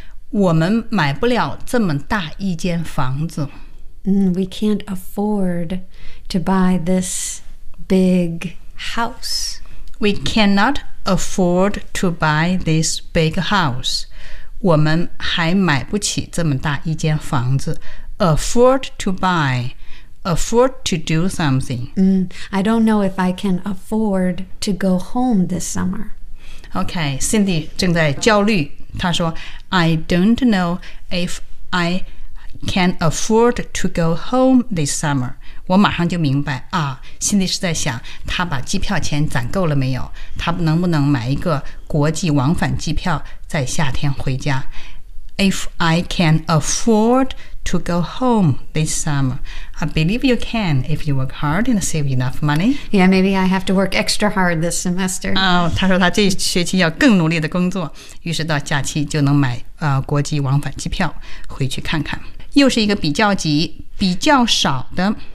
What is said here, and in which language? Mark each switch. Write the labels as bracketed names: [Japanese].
[Chinese] 我们买不了这么大一间房子、 [English] We can't afford to buy this big house We cannot afford to buy this big house [Chinese] 我们还买不起这么大一间房子 [English] Afford to buyAfford to do something.、 I don't know if I can afford to go home this summer. [Chinese] Okay, Cindy 正在焦虑。她说 [English] I don't know if I can afford to go home this summer. [Chinese] 我马上就明白啊 Cindy 是在想她把机票钱攒够了没有她能不能买一个国际往返机票在夏天回家 [English] If I can afford to go home this summer. I believe you can if you work hard and save enough money. Yeah, maybe I have to work extra hard this semester. [Chinese] Oh, 他说他这学期要更努力的工作，于是到假期就能买国际往返机票回去看看。又是一个比较级，比较少的